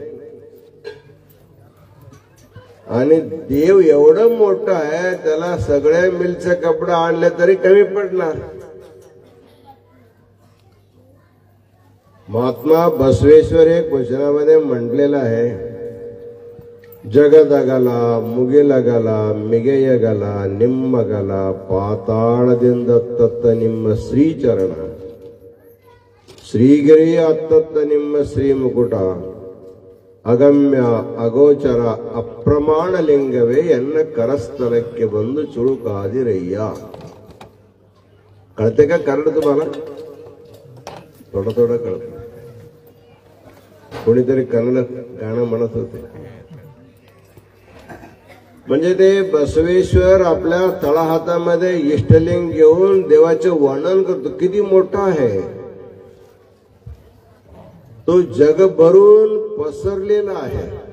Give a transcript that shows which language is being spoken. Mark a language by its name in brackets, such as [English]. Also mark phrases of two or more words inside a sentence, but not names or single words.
[Marathi] आणि देव एवढं मोठं आहे, त्याला सगळे मिलचे कपडे आणले तरी कमी पडणार. महात्मा बसवेश्वर एक वचनामध्ये म्हटलेलं आहे, [Kannada] ಜಗದಗಲ ಮುಗಿಲಗಲ ಮಿಗೆಯಗಲ ನಿಮ್ಮಗಲ ಪಾತಾಳದಿಂದ ಅತ್ತತ್ತ ನಿಮ್ಮ ಶ್ರೀಚರಣ ಶ್ರೀಗಿರಿಯ ಅತ್ತತ್ತ ನಿಮ್ಮ ಶ್ರೀಮುಕುಟ ಅಗಮ್ಯ ಅಗೋಚರ ಅಪ್ರಮಾಣ ಲಿಂಗವೇ ಎನ್ನ करस्थलಕ್ಕೆ ಬಂದು चुळुकादिरय्य. [Marathi] कळते का कन्नड तुम्हाला? थोडं थोडं कळत. कोणीतरी कन्नड गाणं म्हणत होते. म्हणजे ते बसवेश्वर आपल्या तळहातामध्ये इष्टलिंग घेऊन देवाचे वर्णन करतो, किती मोठा आहे तो, जगभरून पसरलेला आहे.